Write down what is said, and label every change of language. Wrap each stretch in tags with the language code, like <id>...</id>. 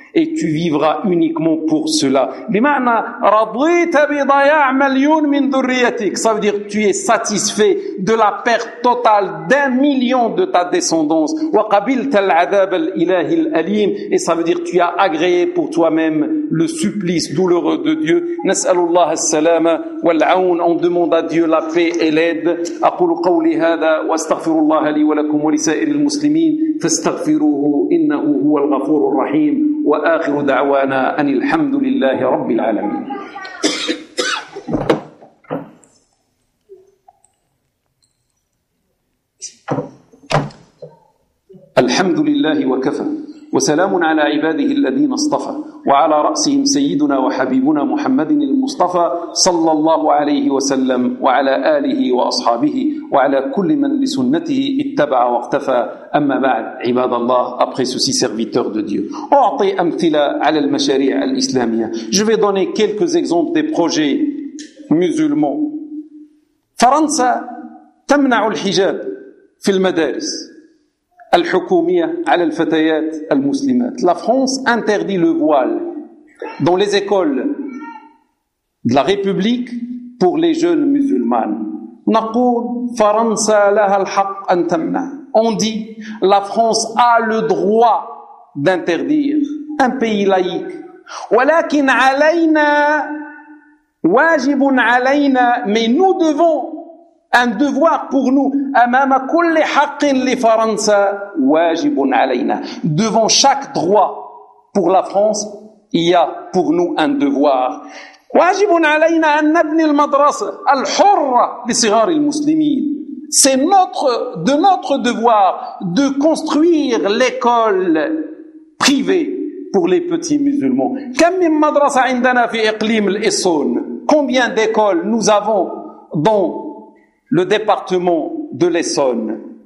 <fr>Et tu vivras uniquement pour cela. Ça veut dire que tu es satisfait de la perte totale d'un million de ta descendance. Et ça veut dire que tu as agréé pour toi-même le supplice douloureux de Dieu. On demande à Dieu la paix et l'aide.</fr> <ar>أقول قولي هذا واستغفر الله لي ولكم ولسائر المسلمين فاستغفروه إنه هو الغفور الرحيم وآخر دعوانا أن الحمد لله رب العالمين. الحمد لله وكفى وسلام على عباده الذين اصطفى وعلى رأسهم سيدنا وحبيبنا محمد المصطفى صلى الله عليه وسلم وعلى آله وأصحابه وعلى كل من لسنته اتبع واقتفى أما بعد عباد الله</ar> <fr>après ceci serviteur de Dieu.</fr> <ar>أعطي أمثلة على المشاريع الإسلامية.</ar> <fr>Je vais donner quelques exemples des projets musulmans.</fr> <ar>فرنسا تمنع الحجاب في المدارس الحكومية على الفتيات المسلمات.</ar> <fr>La France interdit le voile dans les écoles de la République pour les jeunes musulmanes.</fr> <ar>نقول فرنسا لها الحق أن تمنع.</ar> <fr>On dit la France a le droit d'interdire. Un pays laïque.</fr> <ar>ولكن علينا واجب علينا.</ar> <fr>Mais nous devons, un devoir pour nous,</fr> <ar>أمام كل حق لفرنسا واجب علينا.</ar> <fr>Devant chaque droit pour la France, il y a pour nous un devoir.</fr> <ar>واجب علينا أن نبني المدرسة الحرة لصغار المسلمين.</ar> <fr>C'est notre devoir de construire l'école privée pour les petits musulmans.</fr> <ar>كم من مدرسة عندنا في إقليم الإسون؟</ar> <fr>Combien d'écoles nous avons dans le département de l'Essonne?</fr>